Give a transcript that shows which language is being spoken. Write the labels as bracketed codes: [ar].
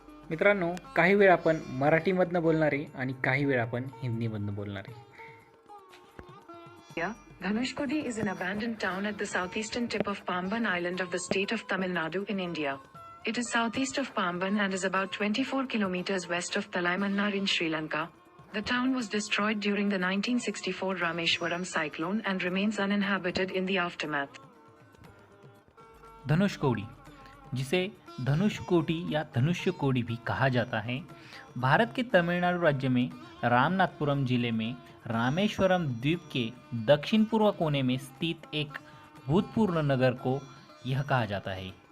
[mr] मित्रांनो, काही वेळ आपण मराठीमधनं बोलणार आहे आणि काही वेळ आपण हिंदीमधनं बोलणार आहे. [en] Dhanushkodi is an abandoned town at the southeastern tip of Pamban Island of the state of Tamil Nadu in India. It is southeast of Pamban and is about 24 kilometers west of Talaimannar in Sri Lanka. The town was destroyed during the 1964 Rameshwaram cyclone and remains uninhabited in the aftermath. [hi] Dhanushkodi, जिसे धनुषकोटी या धनुष्यकोडी भी कहा जाता है, भारत के तमिलनाडु राज्य में रामनाथपुरम जिले में रामेश्वरम द्वीप के दक्षिण पूर्व कोने में स्थित एक भूतपूर्व नगर को यह कहा जाता है.